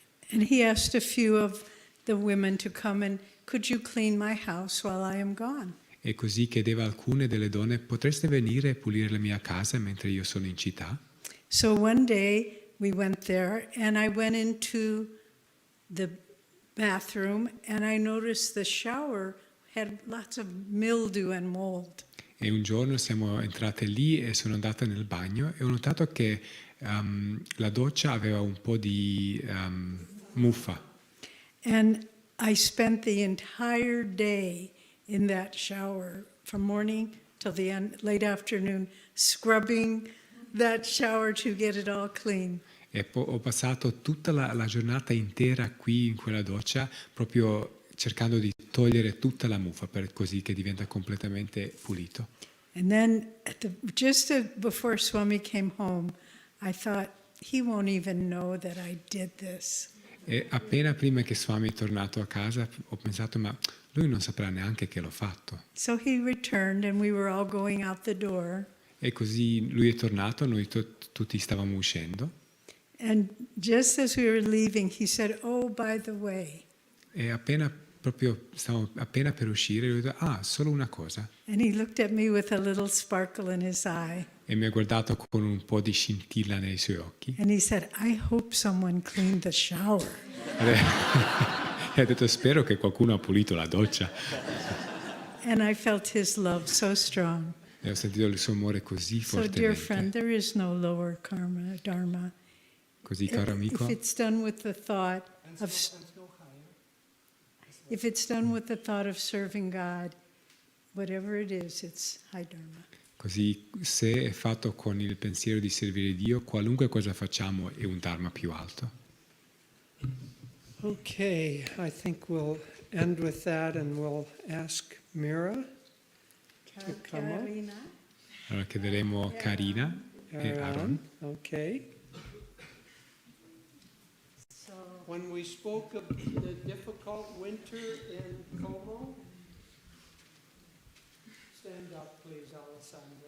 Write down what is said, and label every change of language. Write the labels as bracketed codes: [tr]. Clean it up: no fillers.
[en] And he asked a few of the women to come and, could you clean my house while I am gone? [it] E così chiedeva a alcune delle donne, potreste venire e pulire la mia casa mentre io sono in città? [en] So one day we went there, and I went into the bathroom, and I noticed the shower had lots of mildew and mold. [it] E un giorno siamo entrate lì e sono andata nel bagno e ho notato che la doccia aveva un po' di muffa. [en] And I spent the entire day in that shower, from morning till the end, late afternoon, scrubbing that shower to get it all clean. [it] E ho passato tutta la giornata intera qui in quella doccia proprio cercando di togliere tutta la muffa così che diventa completamente pulito. [en] And then before Swami came home, I thought, he won't even know that I did this. [it] E appena prima che Swami è tornato a casa ho pensato, ma lui non saprà neanche che l'ho fatto. [en] So he returned, and we were all going out the door. [it] E così lui è tornato, noi tutti stavamo uscendo. [en] And just as we were leaving, he said, "Oh, by the way." [it] E stavamo appena per uscire, lui ha detto, solo una cosa. [en] And he looked at me with a little sparkle in his eye. [it] E mi ha guardato con un po' di scintilla nei suoi occhi. [en] And he said, "I hope someone cleaned the shower." [it] E ha detto, spero che qualcuno ha pulito la doccia. [en] And I felt his love so strong. [it] E ho sentito il suo amore così [en] So, dear [it] fortemente. [en] friend, there is no lower karma, dharma. [it] Così, caro amico, [en] If it's done with the thought of serving God, whatever it is, it's high dharma. [it] così se è fatto con il pensiero di servire Dio, qualunque cosa facciamo è un dharma più alto. [en] Okay, I think we'll end with that and we'll ask Mira to come up. [it] Allora chiederemo Karina e Aaron. [en] Okay. When we spoke of the difficult winter in Como, stand up please, Alessandra.